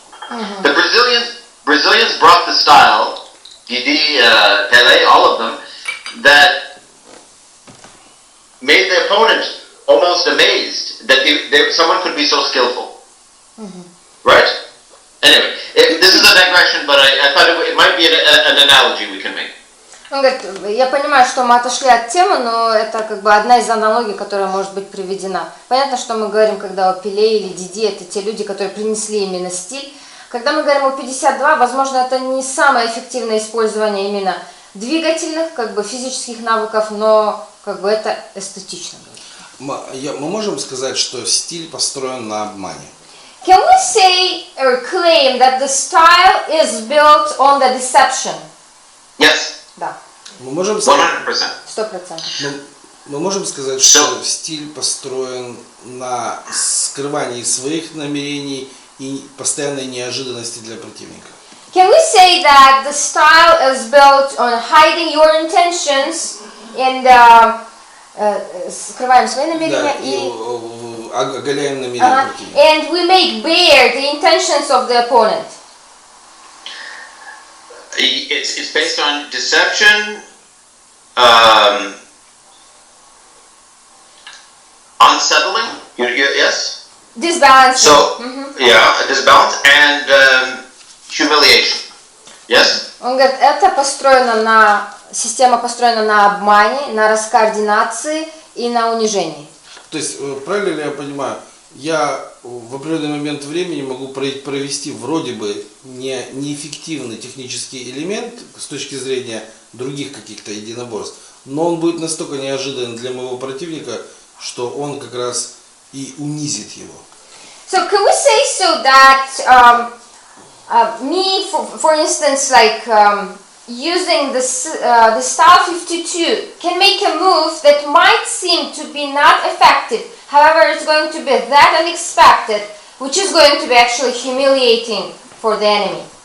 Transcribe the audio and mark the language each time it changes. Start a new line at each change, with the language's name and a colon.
English: The Brazilians brought the style, Didi, Pelé, all of them, that made the opponent almost amazed that someone could be so skillful. Right? Anyway, this is a digression, but I thought it might be an analogy we can make.
Russian: Он говорит, я понимаю, что мы отошли от темы, но это как бы одна из аналогий, которая может быть приведена. Понятно, что мы говорим, когда о Пеле или Диди, это те люди, которые принесли именно стиль. Когда мы говорим о 52, возможно, это не самое эффективное использование именно двигательных, как бы физических навыков, но как бы это эстетично. Мы можем сказать, что стиль построен на обмане.
English: Can we say or claim that the style is built on the deception? Yes,
Russian: Да, Мы можем сказать,
English: 100%.
Russian: мы можем сказать, что стиль построен на скрывании своих намерений и постоянной неожиданности для противника.
English: Can we say that the style is built on hiding your intentions and
Russian: скрываем свои намерения Да, и и оголяем намерения противника.
English: and we make bare the intentions of the opponent. It's based on deception, unsettling. Yes. Disbalancing. So yeah, disbalance and humiliation. Yes.
Russian: Он говорит, это построено на система построена на обмане, на раскоординации и на унижении. То есть, правильно ли я понимаю, я в определенный момент времени могу провести вроде бы неэффективный технический элемент с точки зрения других каких-то единоборств, но он будет настолько неожиданен для моего противника, что он как раз и унизит его.
English: So can we say so that me, for instance, like using the style 52 can make a move that might seem to be not effective, however it's going to be that unexpected, which is going to be actually humiliating for the enemy.